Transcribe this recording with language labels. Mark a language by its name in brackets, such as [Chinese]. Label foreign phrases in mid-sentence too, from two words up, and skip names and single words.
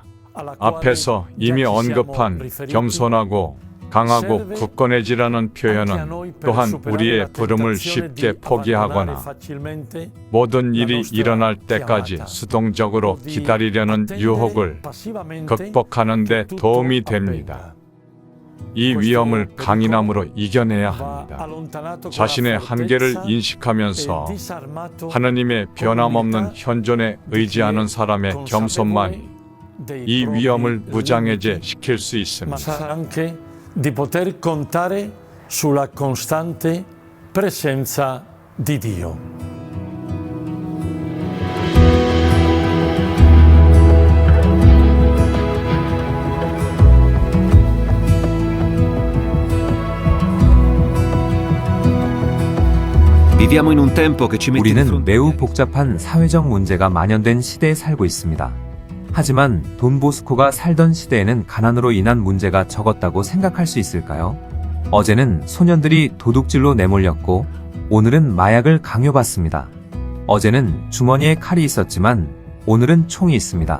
[Korean] 앞에서 이미 언급한 겸손하고 강하고 굳건해지라는 표현은 또한 우리의 부름을 쉽게 포기하거나 모든 일이 일어날 때까지 수동적으로 기다리려는 유혹을 극복하는 데 도움이 됩니다. 이 위험을 강인함으로 이겨내야 합니다. 자신의 한계를 인식하면서 하느님의 변함없는 현존에 의지하는 사람의 겸손만이 이 위험을 무장해제 시킬 수 있습니다. [Italian] Di poter contare sulla costante presenza di Dio. Viviamo in un tempo che ci mette di [Korean] 우리는 [Italian] fronte [Korean] 매우 복잡한 사회적 문제가 만연된 시대에 살고 있습니다. 하지만 돈보스코가 살던 시대에는 가난으로 인한 문제가 적었다고 생각할 수 있을까요? 어제는 소년들이 도둑질로 내몰렸고 오늘은 마약을 강요받습니다. 어제는 주머니에 칼이 있었지만 오늘은 총이 있습니다.